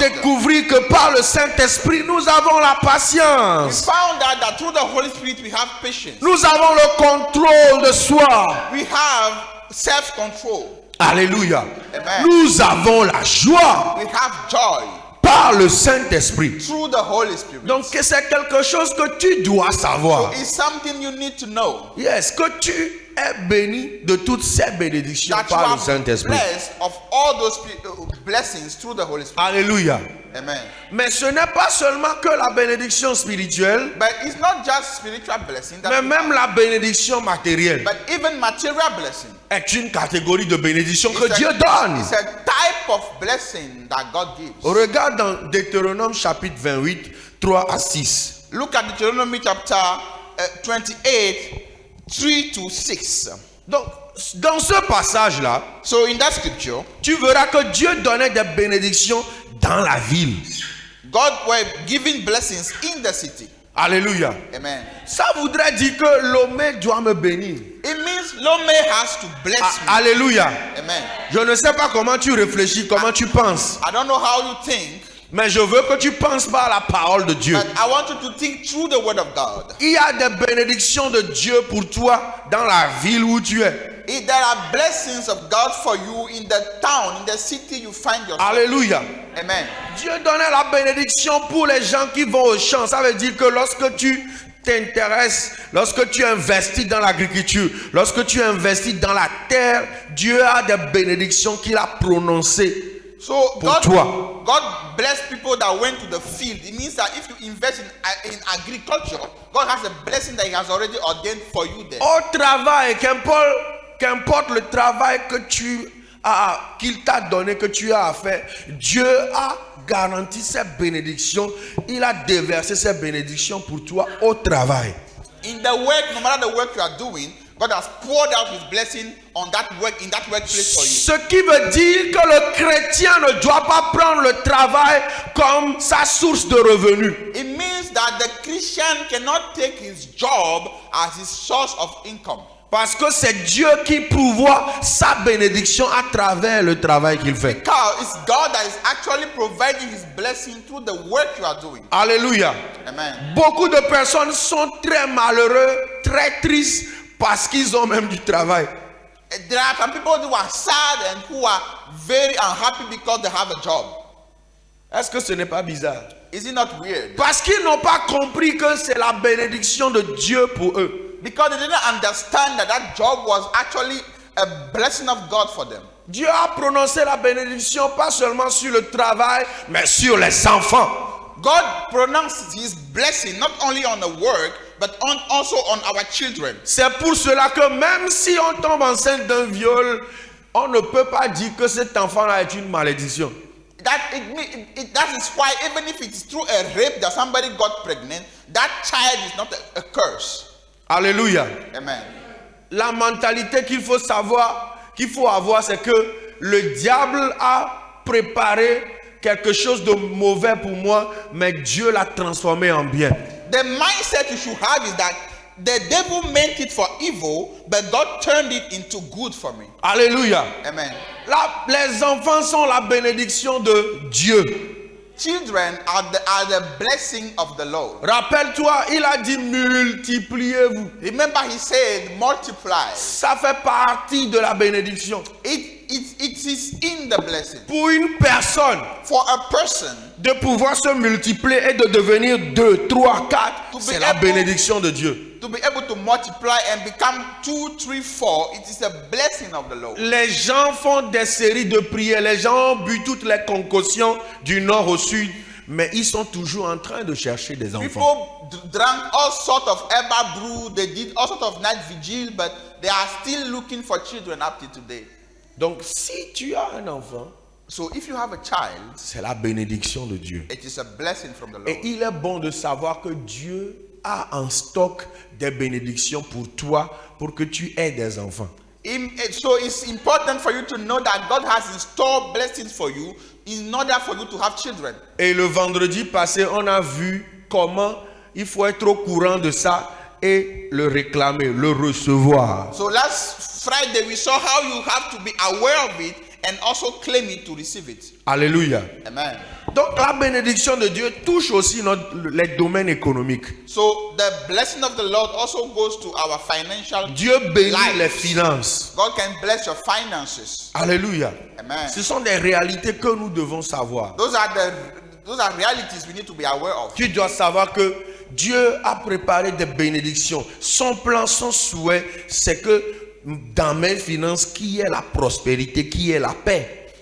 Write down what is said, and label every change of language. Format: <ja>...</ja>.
<fr>découvrir que par le Saint-Esprit, nous avons la</fr> <en>We</en> <fr>patience.</fr> <en>found out that through the Holy Spirit we have patience.</en> <fr>Nous avons le contrôle de soi.</fr> <en>We have self-control.</en> <fr>Alléluia. Amen. Nous avons la joie</fr> <en>We have joy</en> <fr>par le Saint-Esprit.</fr> <en>through the Holy Spirit.</en> <fr>Donc c'est quelque chose que tu dois savoir.</fr> <en>It's something you need to know.</en> <fr>Yes, que tu es béni de toutes ces bénédictions</fr> <en>That you</en> <fr>par le</fr> <en>are</en> <fr>Saint-Esprit.</fr> <en>blessed of all those blessings through the Holy Spirit.</en> <fr>Alléluia. Amen. Mais ce n'est pas seulement que la bénédiction spirituelle,</fr> <en>But it's not just spiritual blessing, that</en> <fr>mais</fr> <en>we</en> <fr>même</fr> <en>have,</en> <fr>la bénédiction matérielle</fr> <en>but even material blessing.</en> <fr>est une catégorie de bénédiction que</fr> <en>It's</en> <fr>Dieu donne.</fr> <en>it's a type of blessing that God gives.</en> <fr>Regarde dans Deutéronome chapitre 28, 3 à 6.</fr> <en>Look at Deuteronomy chapter 28, 3 to 6.</en> <fr>Donc, dans ce passage-là,</fr> <en>So in that scripture,</en> <fr>tu verras que Dieu donnait des bénédictions dans la ville.</fr> <en>God were giving blessings in the city.</en> <fr>Alléluia. Amen. Ça voudrait dire que Lomé doit me bénir.</fr> <en>It means Lome has to bless me.</en> <fr>Alléluia. Amen. Je ne sais pas comment tu réfléchis, comment tu penses,</fr> <en>I don't know how you think,</en> <fr>mais je veux que tu penses par la parole de Dieu.</fr> <en>but I want you to think through the word of God.</en> <fr>Il y a des bénédictions de Dieu pour toi dans la ville où tu es.</fr> <en>If there are blessings of God for you in the town, in the city you find yourself.</en> <fr>Alléluia. Amen. Dieu donnait la bénédiction pour les gens qui vont au champ. Ça veut dire que lorsque tu t'intéresses, lorsque tu investis dans l'agriculture, lorsque tu investis dans la terre, Dieu a des bénédictions qu'il a prononcées.</fr> <en>So</en> <fr>Pour toi.</fr> <en>God blessed people that went to the field. It means that if you invest in agriculture, God has a blessing that He has already ordained for you there.</en> <fr>Au travail, qu'importe le travail que tu as, qu'il t'a donné, que tu as à faire, Dieu a garanti ces bénédictions. Il a déversé ces bénédictions pour toi au travail.</fr> <en>In the work, no matter the work you are doing, God has poured out His blessing on that work, in that workplace for you.</en> <fr>Ce qui veut dire que le chrétien ne doit pas prendre le travail comme sa source de revenus.</fr> <en>It means that the Christian cannot take his job as his source of income.</en> <fr>Parce que c'est Dieu qui pourvoit sa bénédiction à travers le travail qu'il fait.</fr> <en>Because it's God that is actually providing His blessing through the work you are doing.</en> <fr>Alléluia. Amen. Beaucoup de personnes sont très malheureux, très tristes parce qu'ils ont même du travail.</fr> <en>There are some people who are sad and who are very unhappy because they have a job.</en> <fr>Est-ce que ce n'est pas bizarre?</fr> <en>Is it not weird?</en> <fr>Parce qu'ils n'ont pas compris que c'est la bénédiction de Dieu pour eux.</fr> <en>Because they didn't understand that that job was actually a blessing of God for them.</en> <fr>Dieu a prononcé la bénédiction pas seulement sur le travail, mais sur les enfants.</fr> <en>God pronounced His blessing not only on the work, but also on our children.</en> <fr>C'est pour cela que même si on tombe enceinte d'un viol, on ne peut pas dire que cet enfant-là est une malédiction.</fr> <en>That is why even if it is through a rape that somebody got pregnant, that child is not a curse.</en> <fr>Alléluia. Amen. La mentalité qu'il faut savoir, qu'il faut avoir, c'est que le diable a préparé quelque chose de mauvais pour moi, mais Dieu l'a transformé en bien.</fr> <en>The mindset you should have is that the devil meant it for evil, but God turned it into good for me.</en> <fr>Alléluia. Amen. Les enfants sont la bénédiction de Dieu.</fr> <en>Children are the blessing of the Lord.</en> <fr>Rappelle-toi, il a dit multipliez-vous.</fr> <en>Remember, He said, multiply.</en> <fr>Ça fait partie de la bénédiction.</fr> <en>It is in the blessing.</en> <fr>Pour une personne,</fr> <en>For a person</en> <fr>de pouvoir se multiplier et de devenir 2, 3, 4,</fr> <en>To be</en> <fr>c'est la</fr> <en>able-</en> <fr>bénédiction de Dieu.</fr> <en>to be able to multiply and become 2, 3, 4, it is a blessing of the Lord.</en> <fr>Les gens font des séries de prières. Les gens ont bu toutes les concoctions du nord au sud, mais ils sont toujours en train de chercher des enfants.</fr> <en>People drank all sorts of herbal brew, they did all sorts of night vigil, but they are still looking for children up to today.</en> <fr>Donc, si tu as un enfant,</fr> <en>So if you have a child,</en> <fr>c'est la bénédiction de Dieu.</fr> <en>it is a blessing from the</en> <fr>Et</fr> <en>Lord.</en> <fr>il est bon de savoir que Dieu a en stock des bénédictions pour toi, pour que tu aies des enfants.</fr> <en>So it's important for you to know that God has in store blessings for you in order for you to have children.</en> <fr>Et le vendredi passé, on a vu comment il faut être au courant de ça et le réclamer, le recevoir.</fr> <en>So last Friday we saw how you have to be aware of it and also claim it to receive it.</en> <fr>Alléluia. Amen. Donc la bénédiction de Dieu touche aussi les domaines économiques.</fr> <en>So the blessing of the Lord also goes to our financial</en> <fr>Dieu bénit</fr> <en>lives.</en> <fr>les finances.</fr> <en>God can bless your finances.</en> <fr>Alléluia. Amen. Ce sont des réalités que nous devons savoir.</fr> <en>Those are realities we need to be aware of.</en> <fr>Tu dois savoir que Dieu a préparé des bénédictions. Son plan, son souhait, c'est que dans mes finances, qui est la prospérité, qui est la paix.</fr>